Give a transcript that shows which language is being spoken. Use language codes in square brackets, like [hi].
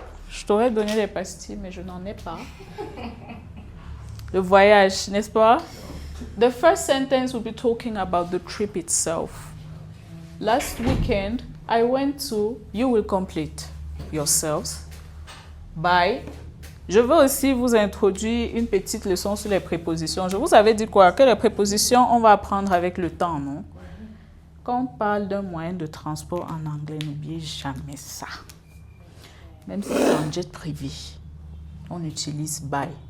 [fr] Je t'aurais donné des pastilles, mais je n'en ai pas. Le voyage, n'est-ce pas? [en] The first sentence will be talking about the trip itself. Last weekend, I went to, you will complete yourselves by. [fr] Je veux aussi vous introduire une petite leçon sur les prépositions. Je vous avais dit quoi? Que les prépositions, on va apprendre avec le temps, non? Quand on parle d'un moyen de transport en anglais, n'oubliez jamais ça. Même si c'est en jet privé, on utilise by.